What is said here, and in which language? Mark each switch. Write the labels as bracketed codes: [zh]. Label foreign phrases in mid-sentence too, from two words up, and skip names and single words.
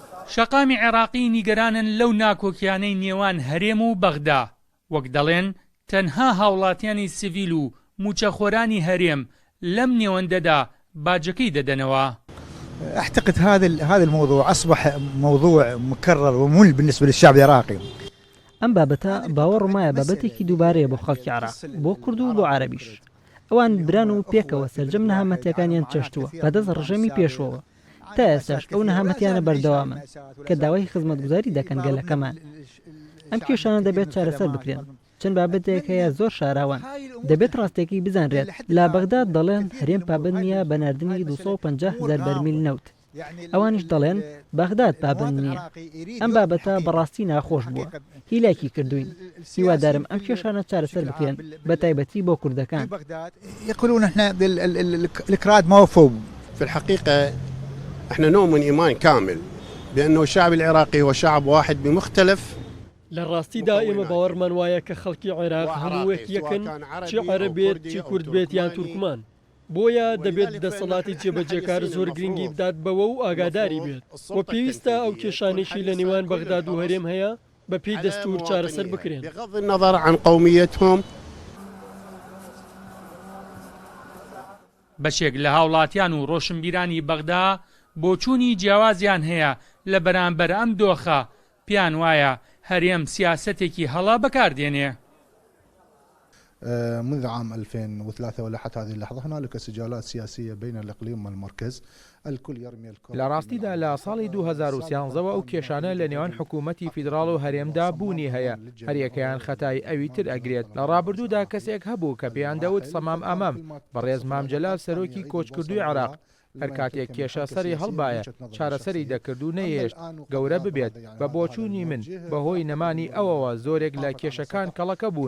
[ckb] شەقامی عێراقی نیگەرانن لەو ناکۆکیانەی نێوان هەرێم و بەغدا. وەک دەڵێن تەنها هاوڵاتیانی سیڤیل و موچەخۆرانی هەرێم لەم نێوەندەدا باجەکەی دەدەنەوە. [ar] أعتقد هذا الموضوع أصبح موضوع مكرر وممل بالنسبة للشعب العراقي. [ckb] ئەم بابەتە باوەڕ وایە بابەتێکی دووبارەیە بۆ خەڵکی عێراق، بۆ کورد و بۆ عەرەبیش. ئەوان بران و پێکەوە سەرجەم نەهامەتیەکانیان چەشتووە بەدەست ڕژەمی پێشەوە. تا ئێستاش ئەو نەهامەتیانە بەردەوامن کە داوای خزمەتگوزاری دەکەن گەلەکەمان. ئەم کێشانە دەبێت چارەسەر بکرێن. چەند بابەتێک هەیە زۆر شاراوان. دەبێت ڕاستێکی بزانرێت. لا بەغداد دەڵێن هەرێم پابند نییە بە ناردنی 250,000 بەرمیل نەوت. ئەوانیش دەڵێن بەغداد پابند نییە. ئەم بابەتە بەڕاستی ناخۆش بووە. هیلاکی کردوین. هیوادارم ئەم کێشانە چارەسەر بکرێن بە تایبەتی بۆ کوردەکان. [ar] يقولون احنا الكراد ما وفوا. في الحقيقة احنا نؤمن إيمان كامل بأنه الشعب العراقي هو شعب واحد بمختلف. [ckb] لە ڕاستیدا ئێمە باوەڕمان وایە کە خەڵکی عێراق هەمووەک یەکن، چی عەرەب بێت چی کورد بێت یان تورکمان. بۆیە دەبێت دەسەڵاتی جێبەجێکار زۆر گرنگی بدات بەوە و ئاگاداری بێت. و پێویستە ئەو کێشانێکی لە نێوان بەغداد و هەرێم هەیە بە پێی دەستور چارەسەر بکرێن. [ar] بغض النظر عن قوميتهم. [ckb] بەشێک لە هاوڵاتیان و ڕۆشنبیرانی بەغدا بۆچوونی جیاوازیان هەیە لە بەرامبەر ئەم دۆخە. پیان وایە هەرێم سیاسەتێکی هەڵا بەکاردێنێ. [ar] منذ عام 2003 ولحد هذه اللحظة هنالك سجالات سياسية بين الإقليم والمركز. الكل يرمي الكرة. [ckb] لە ڕاستیدا لە ساڵی 2013ەوە ئەو کێشانە لە نێوان حکوومەتی فیدراڵ و هەرێمدا بوونی هەیە. هەریەکەیان خەتای ئەوی تر ئەگرێت. لە ڕابردوودا کەسێک هەبوو کە پێیان دەوت سەمام ئەمام بەڕێز مامجەلال سەرۆکی کۆچکردووی عێراق. هەر کاتێک کێشە سەری هەڵبایە چارەسەری دەکرد و نەهێشت گەورە ببێت بە بۆچوونی من بەهۆی نەمانی ئەوەوە زۆرێک لە کێشەکان کەڵەکە بوون.